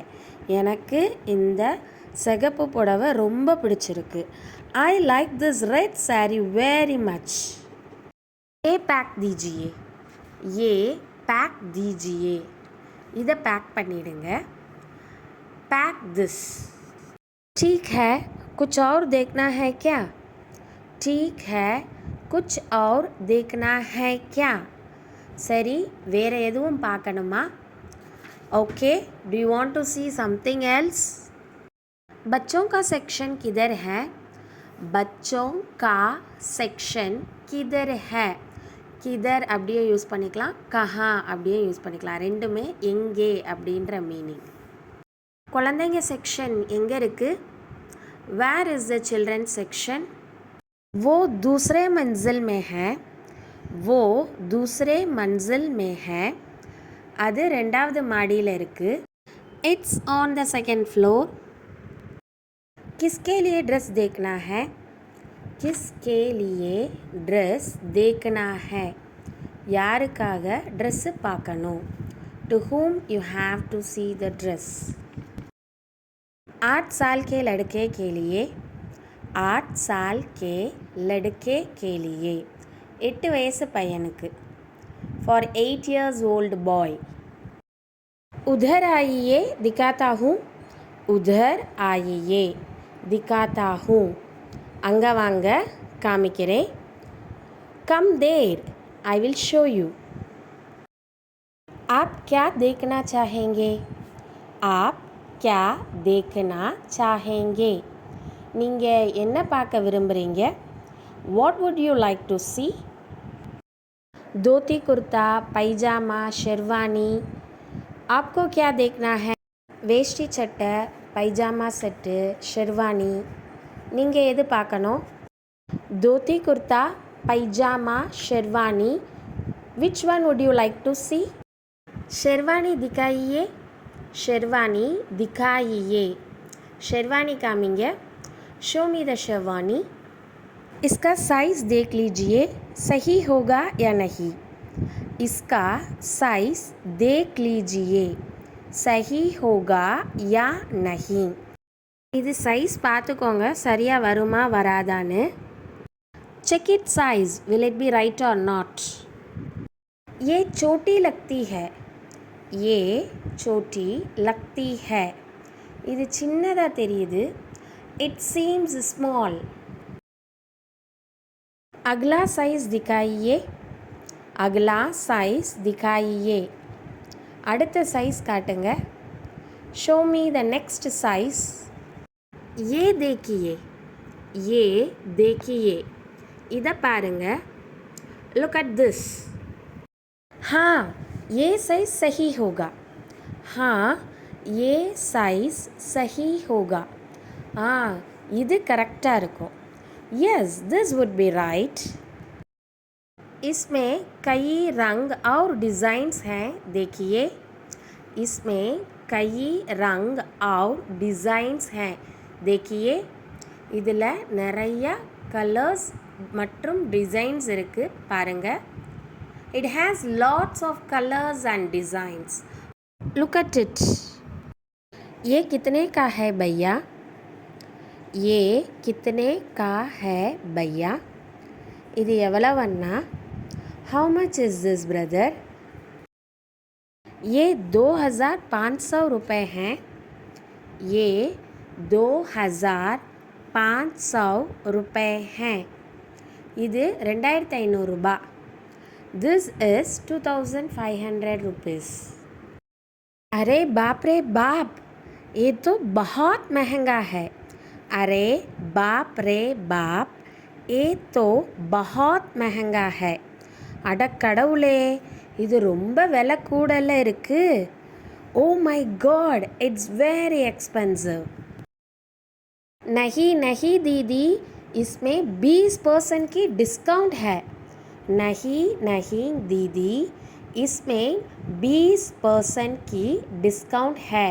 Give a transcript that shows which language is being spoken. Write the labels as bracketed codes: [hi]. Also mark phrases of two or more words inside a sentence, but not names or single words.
[ta] எனக்கு இந்த சிகப்பு புடவை ரொம்ப பிடிச்சிருக்கு. [en] I like this red saree very much. [hi] ये पैक दीजिए. ये पैक दीजिए. [ta] இதை பேக் பண்ணிடுங்க. [en] पैक this. [hi] ठीक है, कुछ और देखना है क्या? ठीक है, कुछ और देखना है क्या? [ta] சரி, வேறு எதுவும் பார்க்கணுமா? [en] OK, do you want to see something else? [hi] बच्चों का सेक्शन किधर है? बच्चों का सेक्शन किधर है? [ta] किधर அப்படியே யூஸ் பண்ணிக்கலாம், கஹா அப்படியே யூஸ் பண்ணிக்கலாம். ரெண்டுமே எங்கே அப்படின்ற மீனிங். குழந்தைங்க செக்ஷன் எங்கே இருக்குது? [en] Where is the children section? [hi] वो दूसरे मंजिल में है. वो दूसरे मंजिल में है. [ta] அது ரெண்டாவது மாடியில் இருக்குது. [en] It's on the second floor. [hi] किसके लिए ड्रेस देखना है? किसके लिए ड्रेस देखना है? [ta] யாருக்காக ட்ரெஸ்ஸு பார்க்கணும்? [en] To whom you have to see the dress. [hi] 8 साल के लड़के के लिए. 8 साल के लड़के के लिए [ta] 8 வயசு பையனுக்கு. [en] For 8 years old boy. [hi] उधर आइए दिखाता हूँ. उधर आइए दिखाता हूँ. [ta] அங்கே வாங்க காமிக்கிறேன். [en] Come there, I will show you. [hi] आप क्या देखना चाहेंगे? आप क्या देखना चाहेंगे? [ta] நீங்கள் என்ன பார்க்க விரும்புகிறீங்க? [en] What would you like to see? [hi] धोती कुर्ता, पैजामा, शेरवानी. आपको क्या देखना है? [ta] வேஷ்டி சட்டை, பைஜாமா செட்டு, ஷெர்வானி. நீங்கள் எது பார்க்கணும்? [hi] धोती कुर्ता, पैजामा, शेरवानी. [en] Which one would you like to see? [hi] शेरवानी दिखाइए. शेरवानी दिखाइए. [en] Sherwani coming. Show me the sherwani. [hi] इसका साइज़ देख लीजिए, सही होगा या नहीं. इसका साइज़ देख लीजिए, सही होगा या नहीं. [ta] இது சைஸ் பார்த்துக்கோங்க, சரியாக வருமா வராதான்னு. [en] check it साइज, will it be right or not. [hi] ये छोटी लगती है. ये छोटी लगती है. [ta] இது சின்னதாக தெரியுது. [en] It seems small. [hi] अगला साइज दिखाइए. अगला साइज दिखाइए. [ta] அடுத்த சைஸ் காட்டுங்க. [en] Show me the next size. [hi] ये देखिए. ये देखिए. [ta] இதை பாருங்க. [en] Look at this. [hi] हाँ, ये साइज सही होगा. हाँ, ये साइज सही होगा. [ta] இது கரெக்டாக இருக்கும். [en] Yes, this would be right. [hi] इसमें कई रंग और डिज़ाइंस हैं, देखिए. इसमें कई रंग और डिज़ाइंस हैं, देखिए. [ta] இதில் நிறைய கலர்ஸ் மற்றும் டிசைன்ஸ் இருக்குது, பாருங்கள். [en] It has lots of colors and designs. Look at it. [hi] ये कितने का है भैया? ये कितने का है भैया? [ta] இது எவ்வளவண்ணா? [en] How much is this brother? [hi] ये 2500 रुपये हैं. ये 2500 रुपये हैं. [ta] இது 2500 ரூபாய். [en] This is 2500 rupees. [hi] अरे बाप रे बाप, ये तो बहुत महंगा है. अरे बाप रे बाप, ये तो बहुत महंगा है. [ta] அட கடவுளே, இது ரொம்ப விலை கூடல இருக்குது. [en] Oh my God, it's very expensive. [hi] नहीं नहीं दीदी, इसमें 20% की डिस्काउंट है. नहीं नहीं दीदी, इसमें 20% की डिस्काउंट है.